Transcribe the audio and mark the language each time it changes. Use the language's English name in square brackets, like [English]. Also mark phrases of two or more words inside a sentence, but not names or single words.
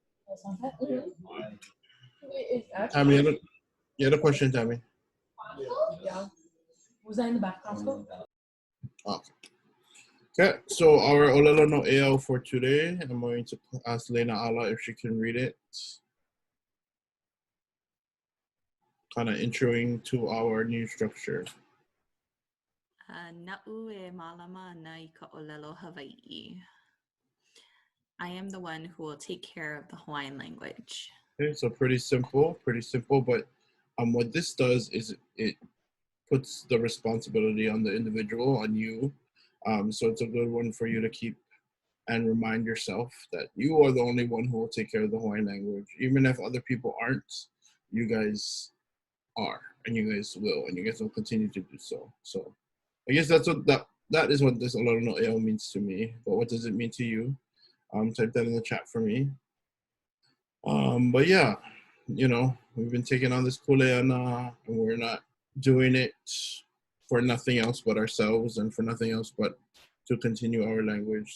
[English] Tammy, you had a question, Tammy? Yeah. Was I in the background? Okay, so our [Hawaiian] ʻŌLELO no ʻEAU [English] for today, I'm going to ask Lena Ala if she can read it. Kind of introing to our new structure. [Hawaiian] Na'u e malama ana I ka ʻŌLELO Hawaii. [English] I am the one who will take care of the Hawaiian language. Okay, so pretty simple, but what this does is it puts the responsibility on the individual, on you. So it's a good one for you to keep and remind yourself that you are the only one who will take care of the Hawaiian language. Even if other people aren't, you guys are, and you guys will, and you guys will continue to do so. So I guess that's what that is what this [Hawaiian] ʻŌLELO no ʻEAU [English] means to me. But what does it mean to you? Type that in the chat for me. But yeah, you know, we've been taking on this kuleana, and we're not doing it for nothing else but ourselves and for nothing else but to continue our language.